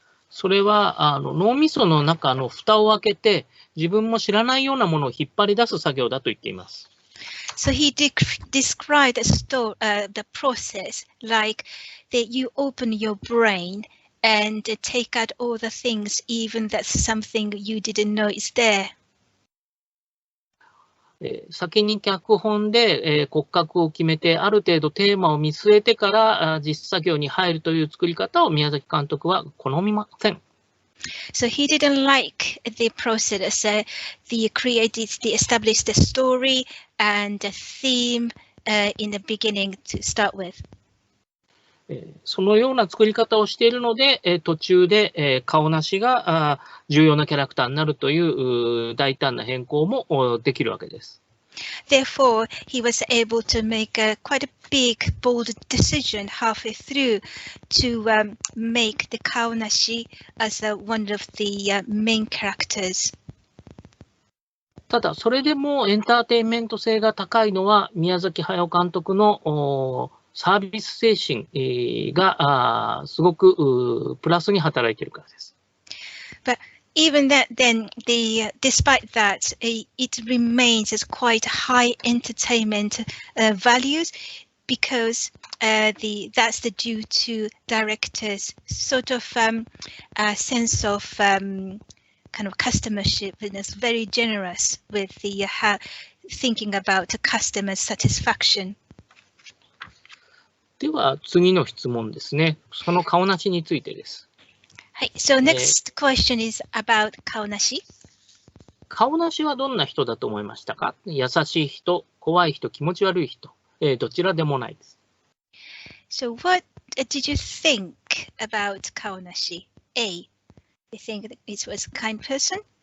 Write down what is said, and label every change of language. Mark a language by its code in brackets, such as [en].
[ja] それは脳みその中の蓋を開けて自分も知らないようなものを引っ張り出す作業だと言っています。 [en] So he described the process like that you open your brain and take out all the things, even that's something you didn't know is there. [ja] 先に脚本で骨格を決めてある程度テーマを見据えてから実作業に入るという作り方を宮崎監督は好みません。 [en] So he didn't like the process. The established the story and the theme in the beginning to start with. [ja] そのような作り方をしているので、途中で顔なしが重要なキャラクターになるという大胆な変更もできるわけです。 [en] Therefore, he was able to make quite a big, bold decision halfway through to make the Kaonashi as one of the main characters. [ja] ただ、それでもエンターテインメント性が高いのは、宮崎駿監督のサービス精神がすごくプラスに働いているからです。 [en] But even that, then, despite that, it remains as quite high entertainment values because that's the due to directors' sort of sense of kind of customership and is very generous with the thinking about the customer satisfaction. [ja] では次の質問ですね。その顔なしについてです。 [en] はい、so next question is about 顔なし。 [ja] 顔なしはどんな人だと思いましたか？優しい人、怖い人、気持ち悪い人、どちらでもないです。 [en] So what did you think about 顔なし？ A. I think that it was a kind person.